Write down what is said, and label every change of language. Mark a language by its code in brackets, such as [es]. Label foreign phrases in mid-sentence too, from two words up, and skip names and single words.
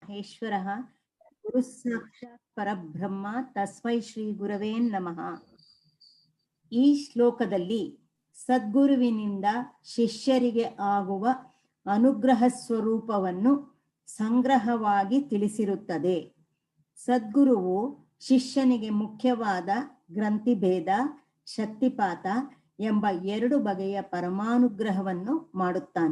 [sa] ಮಹೇಶ್ವರಃ ಗುರು ಸಾಕ್ಷಾತ್ ಪರಬ್ರಹ್ಮ ತಸ್ಮೈ ಶ್ರೀ ಗುರವೇ ನಮಃ. [kn] ಈ ಶ್ಲೋಕದಲ್ಲಿ ಸದ್ಗುರುವಿನಿಂದ ಶಿಷ್ಯರಿಗೆ ಆಗುವ ಅನುಗ್ರಹ ಸ್ವರೂಪವನ್ನು ಸಂಗ್ರಹವಾಗಿ ತಿಳಿಸಿರುತ್ತದೆ. ಸದ್ಗುರುವು ಶಿಷ್ಯನಿಗೆ ಮುಖ್ಯವಾದ ಗ್ರಂಥಿಭೇದ, ಶಕ್ತಿಪಾತ ಎಂಬ 2 ಬಗೆಯ ಪರಮಾನುಗ್ರಹವನ್ನು ಮಾಡುತ್ತಾನೆ.